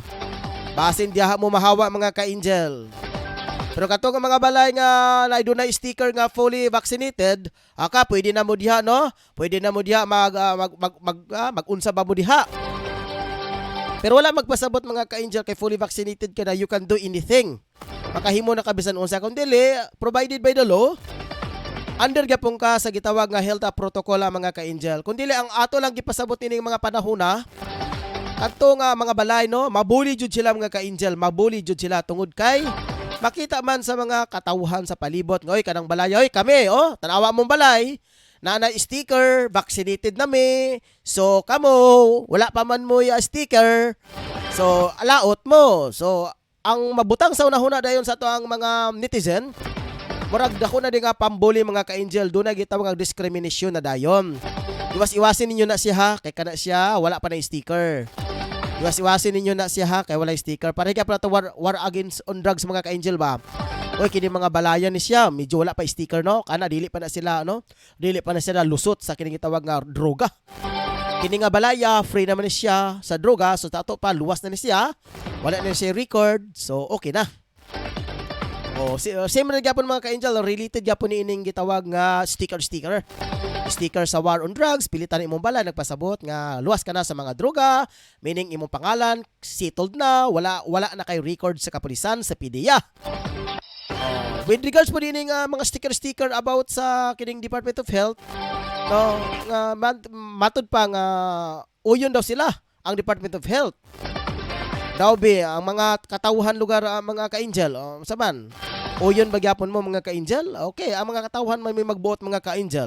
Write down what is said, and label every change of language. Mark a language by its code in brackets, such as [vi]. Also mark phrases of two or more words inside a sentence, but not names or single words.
[ceb] Basin diha mo mahawa mga ka-angel. Pero kato nga mga balay nga naidunay sticker nga [en] fully vaccinated, [ceb] pwede na mo diha no? Pwede na mo diha mag-unsa ba mo diha. Pero wala magpasabot mga ka-angel kay [en] fully vaccinated [ceb] ka na [en] you can do anything. [ceb] Makahimo na kabisan unsa kung dili [en] provided by the law. [ceb] Under gyapon ka sa gitawag nga [en] health protocol [ceb] mga ka-angel. Kung dili ang ato lang gipasabot ining mga panahon na adto nga mga balay no, mabuli jud sila mga ka-angel, mabuli jud sila tungod kay makita man sa mga katawhan sa palibot nga oy kanang balay oy kami tanawa mong balay na sticker vaccinated na mi. So kamo wala pa man mo ya sticker. So alaot mo. So ang mabutang sa unahuna dayon sa to ang mga netizen, murag dako na di nga pambuli mga ka-angel, doon na gitawag ang discrimination na dayon. Iwas-iwasin ninyo na siya ha, kay kana siya wala pa na sticker. Iwas-iwasin ninyo na siya ha, kay wala sticker. Para kaya pala to [en] war against on drugs [ceb] mga ka-angel ba. Oy kini mga balayan ni siya, medyo wala pa sticker no, kana dili pa na sila no, dili pa na sila lusot sa kining gitawag nga droga. Kini nga balaya, free naman ni siya sa droga, so tato pa luwas na ni siya. Wala na siya record, so okay na. Same na gyapon mga ka-angel, related gyapon ni ining gitawag nga sticker. Sticker sa [en] war on drugs, [ceb] pilitan imong bala nagpasabot nga luwas ka na sa mga droga, meaning imong pangalan settled na, wala na kay record sa kapulisan sa PDEA. [en] With regards [ceb] po din mga sticker about sa kining Department of Health, no, matod pa nga uyon daw sila ang Department of Health. Daw ang mga katawhan lugar mga ka-angel, saman. Uyon bagyapon mo mga ka-angel? Okay, ang mga katawhan may magbuot mga ka-angel.